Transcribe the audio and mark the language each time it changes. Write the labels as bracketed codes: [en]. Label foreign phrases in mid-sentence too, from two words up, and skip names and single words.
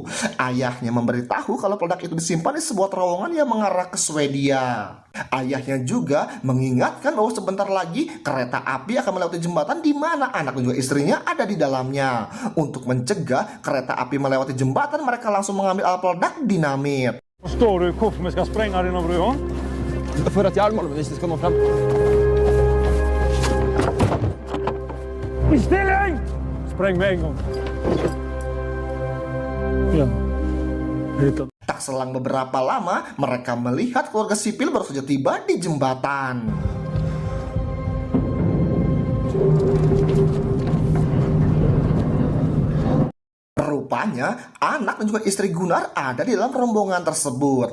[id] Ayahnya memberitahu kalau peledak itu disimpan di sebuah terowongan yang mengarah ke Swedia. Ayahnya juga mengingatkan bahwa sebentar lagi kereta api akan melewati jembatan di mana anak dan juga istrinya ada di dalamnya. Untuk mencegah kereta api melewati jembatan, mereka langsung mengambil alat peledak dinamit. [sv] Förstår du varför vi ska spränga den över ön? För att jarlmålen inte ska nå fram. Ställning! Spräng med en gång. Ja. Hittat. [id] Tak selang beberapa lama, mereka melihat keluarga sipil baru saja tiba di jembatan. Rupanya, anak dan juga istri Gunnar ada di dalam rombongan tersebut.